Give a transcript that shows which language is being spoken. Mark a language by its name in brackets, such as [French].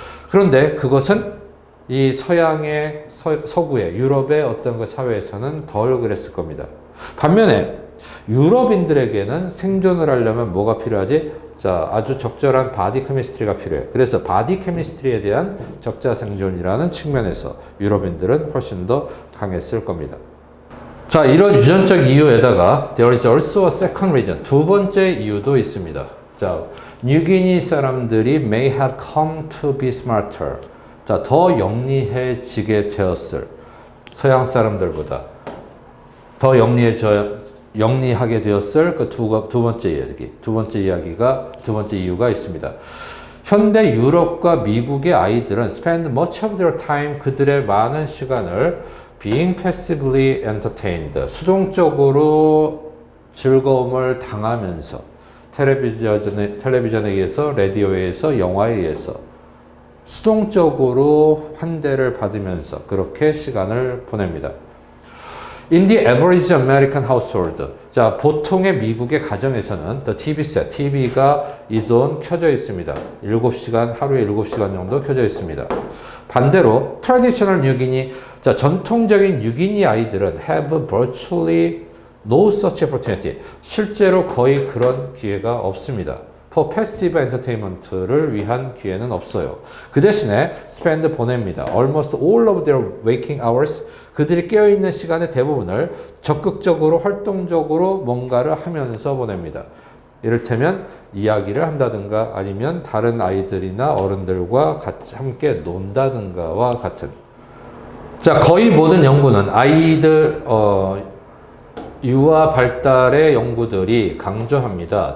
[Korean] 그런데 그것은 이 서양의 서구의 유럽의 어떤 그 사회에서는 덜 그랬을 겁니다. 반면에 유럽인들에게는 생존을 하려면 뭐가 필요하지? 자, 아주 적절한 바디 케미스트리가 필요해요. 그래서 바디 케미스트리에 대한 적자 생존이라는 측면에서 유럽인들은 훨씬 더 강했을 겁니다. 자, 이런 유전적 이유에다가 [English] there is also a second reason. [Korean] 두 번째 이유도 있습니다. 자, 뉴기니 사람들이 [English] may have come to be smarter. [Korean] 자, 더 영리해지게 되었을. 서양 사람들보다 더 영리하게 되었을 그 두 번째 이야기. 두 번째 이유가 있습니다. 현대 유럽과 미국의 아이들은 [English] spend much of their time [Korean] 그들의 많은 시간을 [English] being passively entertained, [Korean] 수동적으로 즐거움을 당하면서 텔레비전에 의해서, 라디오에 의해서, 영화에 의해서 수동적으로 환대를 받으면서 그렇게 시간을 보냅니다. [English] In the average American household, [Korean] 자, 보통의 미국의 가정에서는 [English] the TV set, [Korean] TV가 [English] is on [Korean] 켜져 있습니다. 7시간, 하루에 7시간 정도 켜져 있습니다. 반대로 traditional 뉴기니, 자, 전통적인 뉴기니 아이들은 [English] have virtually no such opportunity. [Korean] 실제로 거의 그런 기회가 없습니다. [English] for passive entertainment [Korean] 를 위한 기회는 없어요. 그 대신에 spend 보냅니다. [English] almost all of their waking hours. [Korean] 그들이 깨어있는 시간의 대부분을 적극적으로 활동적으로 뭔가를 하면서 보냅니다. 이를테면 이야기를 한다든가 아니면 다른 아이들이나 어른들과 같이 함께 논다든가와 같은. 자, 거의 모든 연구는 아이들 유아 발달의 연구들이 강조합니다.